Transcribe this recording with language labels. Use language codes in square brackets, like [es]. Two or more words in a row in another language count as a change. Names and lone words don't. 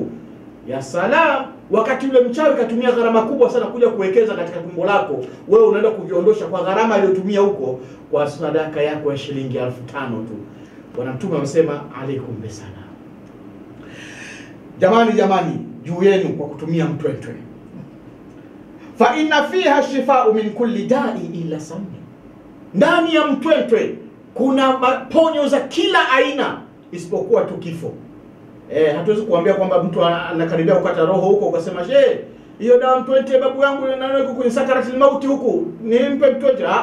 [ar] يا سلام, [sw] wakati yule mchawi katumia gharama kubwa sana kuja kuwekeza katika tumbo lako, wewe unaenda kujiondosha kwa gharama aliyotumia huko kwa sadaka yako ya shilingi 5,000 tu. Bwana Mtume amesema [ar] عليكم بالسنا. [sw] Jamani, juu yenu kwa kutumia mtwentwe. [ar] فإن فيها شفاء من كل داء إلا السام. [sw] Ndani ya mtwentwe kuna ponyo za kila aina isipokuwa tu kifo. Hatuwezi kuambia kwamba mtu anakaribia kukata roho huko ukasema, "Je, hiyo dawa mtwentwe babu yangu na yuko kwenye [ar] سكرات الموت [sw] huku, nimpe mtwentwe."